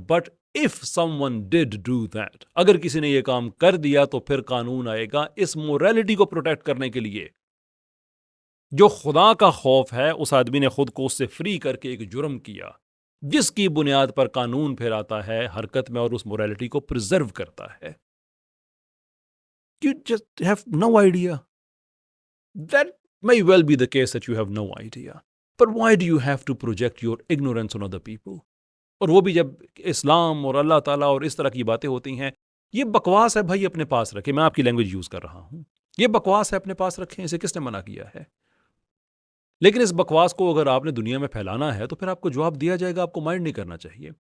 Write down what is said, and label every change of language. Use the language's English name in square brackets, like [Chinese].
[English] but if someone did do that, [Urdu] اگر کسی نے یہ کام کر دیا تو پھر قانون آئے گا اس موریلٹی کو پروٹیکٹ کرنے کے لیے. جو خدا کا خوف ہے اس آدمی نے خود کو اس سے فری کر کے ایک جرم کیا جس کی بنیاد پر قانون پھر آتا ہے حرکت میں اور اس موریلٹی کو پرزرو کرتا ہے. [English] You just have no idea. That may well be the case that you have no idea. But why do you have to project your ignorance on other people? [Urdu] اور وہ بھی جب اسلام اور اللہ تعالیٰ اور اس طرح کی باتیں ہوتی ہیں، یہ بکواس ہے بھائی، اپنے پاس رکھیں. میں آپ کی لینگویج یوز کر رہا ہوں، یہ بکواس ہے، اپنے پاس رکھیں. اسے کس نے منع کیا ہے؟ لیکن اس بکواس کو اگر آپ نے دنیا میں پھیلانا ہے تو پھر آپ کو جواب دیا جائے گا، آپ کو مائنڈ نہیں کرنا چاہیے.